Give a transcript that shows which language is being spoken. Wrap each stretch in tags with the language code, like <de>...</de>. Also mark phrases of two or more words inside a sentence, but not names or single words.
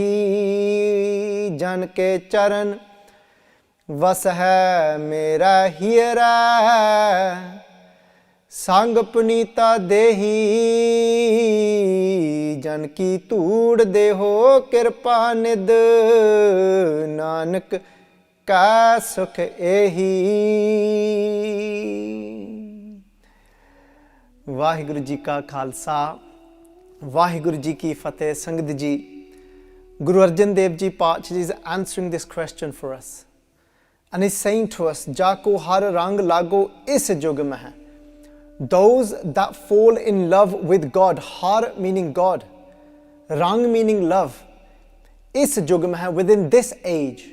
<pa>ਜਨ ਕੇ ਚਰਣ ਵਸ ਹੈ ਮੇਰਾ ਹੀਅਰੈ, ਸੰਗ ਪੁਨੀਤਾ ਦੇਹੀ, ਜਨ ਕੀ ਧੂੜ ਦੇਹੋ ਕ੍ਰਿਪਾ ਨਿਧ, ਨਾਨਕ ਕਾ ਸੁਖ ਏਹੀ। ਵਾਹਿਗੁਰੂ ਜੀ ਕਾ ਖ਼ਾਲਸਾ, ਵਾਹਿਗੁਰੂ ਜੀ ਕੀ ਫ਼ਤਹਿ। ਸੰਗਤ ਜੀ,</pa> <en>Guru Arjan Dev Ji Paatshah is answering this question for us. And he's saying to us,</en> <pa>ਜਾਕੋ ਹਰਿ ਰੰਗ ਲਾਗੋ ਇਸ ਜੁਗ ਮੇਂ ਹੈ.</pa> <en>Those that fall in love with God, har meaning God, rang meaning love,</en> <pa>ਇਸ ਜੁਗ ਮੇਂ ਹੈ,</pa> <en>within this age.</en>